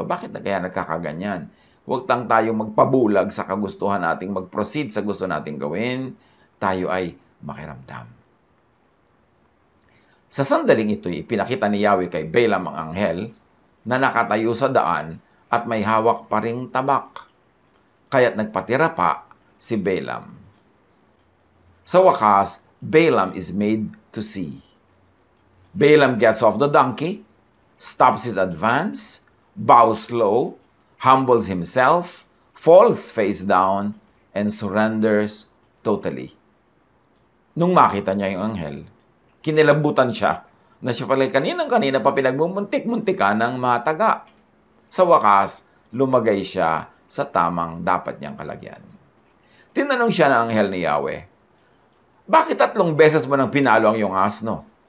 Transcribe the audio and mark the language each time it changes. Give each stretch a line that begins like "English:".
Filipino: Bakit na kaya nagkakaganyan? Huwag lang tayong magpabulag sa kagustuhan nating mag-proceed sa gusto nating gawin. Tayo ay makiramdam. Sa sandaling ito'y ipinakita ni Yahweh kay Balaam ang anghel na nakatayo sa daan at may hawak pa ring tabak. Kaya't nagpatira pa si Balaam. Sa wakas,
English: Balaam is made to see. Balaam gets off the donkey, stops his advance, bows low, humbles himself, falls face down, and surrenders totally.
Filipino: Nung makita niya yung anghel, kinilabutan siya na siya pala kaninang-kanina pa pinagmumuntik-muntikan ng mataga. Sa wakas, lumagay siya sa tamang dapat niyang kalagyan. Tinanong siya ng anghel ni Yahweh, "Bakit 3 beses mo nang pinalo ang iyong asno?